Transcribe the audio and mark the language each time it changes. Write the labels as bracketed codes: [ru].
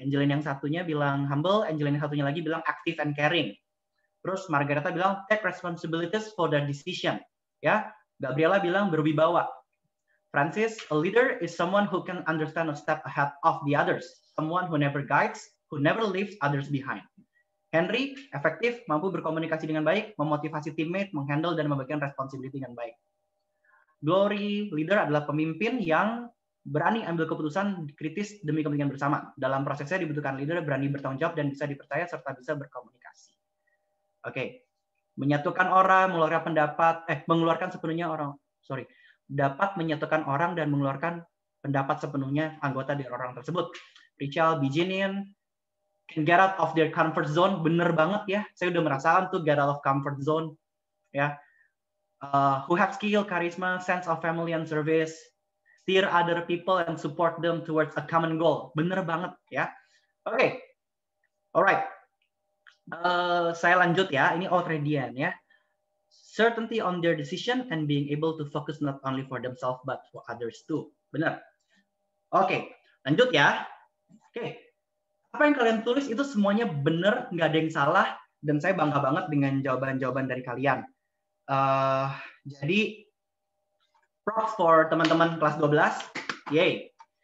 [id] Angeline yang satunya bilang humble, Angeline yang satunya lagi bilang [en] active and caring. [id] Terus Margareta bilang [en] take responsibilities for the decision [id] ya. Gabriela bilang berwibawa. [en] Francis, a leader is someone who can understand a step ahead of the others. Someone who never guides, who never leaves others behind. [id] Henry, efektif, mampu berkomunikasi dengan baik, memotivasi teammate, menghandle dan membagikan responsibility dengan baik. Glory, leader adalah pemimpin yang berani ambil keputusan kritis demi kepentingan bersama. Dalam prosesnya dibutuhkan leader berani bertanggung jawab dan bisa dipercaya serta bisa berkomunikasi. Oke. Menyatukan orang, mengeluarkan sepenuhnya orang, dapat menyatukan orang dan mengeluarkan pendapat sepenuhnya anggota dari orang tersebut. [en] Rachel Bijinin, can get out of their comfort zone, [id] bener banget ya. Saya udah merasakan tuh [en] get out of comfort zone, [id] ya. [en] Who have skill, charisma, sense of family and service, steer other people and support them towards a common goal. [id] Bener banget ya. Oke, alright. Saya lanjut ya. Ini Outredian ya. [en] Certainty on their decision and being able to focus not only for themselves but for others too. [id] Benar. Oke, lanjut ya. Oke, apa yang kalian tulis itu semuanya benar, nggak ada yang salah, dan saya bangga banget dengan jawaban-jawaban dari kalian. Jadi, [en] props for [id] teman-teman kelas 12. Yay.